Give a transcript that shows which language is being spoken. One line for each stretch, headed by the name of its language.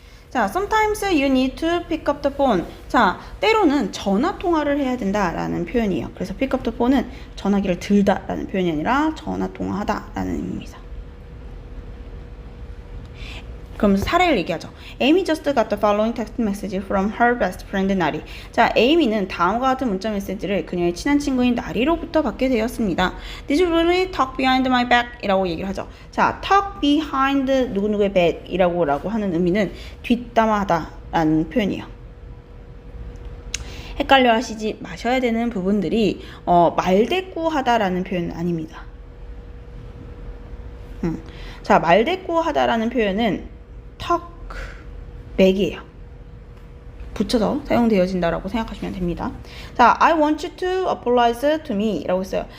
English: 자, sometimes you need to pick up the phone.
Korean: 자, 때로는 전화 통화를 해야 된다라는 표현이에요. 그래서
English: pick up the phone
Korean: 은 전화기를 들다라는 표현이 아니라 전화 통화하다라는 의미입니다. 그러면서 사례를 얘기하죠.
English: Amy just got the following text message from her best friend 나리.
Korean: 자, 에이미는 다음과 같은 문자 메시지를 그녀의 친한 친구인 나리로부터 받게 되었습니다.
English: Did you really talk behind my back?
Korean: 이라고 얘기를 하죠. 자,
English: talk behind
Korean: 누구누구의
English: back
Korean: 이라고 하는 의미는 뒷담화하다 라는 표현이에요. 헷갈려 하시지 마셔야 되는 부분들이 말대꾸하다라는 표현은 아닙니다. 자, 말대꾸하다라는 표현은
English: talk back
Korean: 이에요. 붙여서 사용되어진다라고 생각하시면 됩니다.
English: 자, I want you to apologize to me
Korean: 라고 했어요.